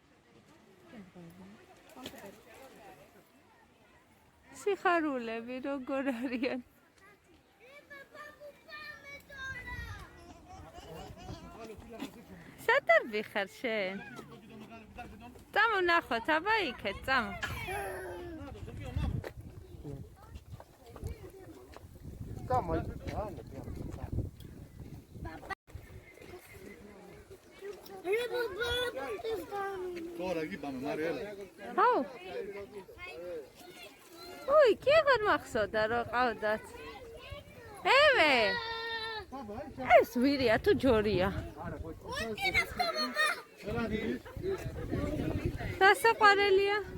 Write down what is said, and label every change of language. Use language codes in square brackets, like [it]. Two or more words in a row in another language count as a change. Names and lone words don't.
[ka] სიხარულები როგორ არიან? სად არ ვიხარ შენ? წამო ნახოთ, აბა იქეთ, წამო. [en] Come on. [el] Τώρα εκεί πάμε, Μαριέλα. [ka] აუ. ой, კი აღარ მახსოვდა რომ ყავდათ. ევე. ეს ვირია თუ ჯორია? სასაყვარელია.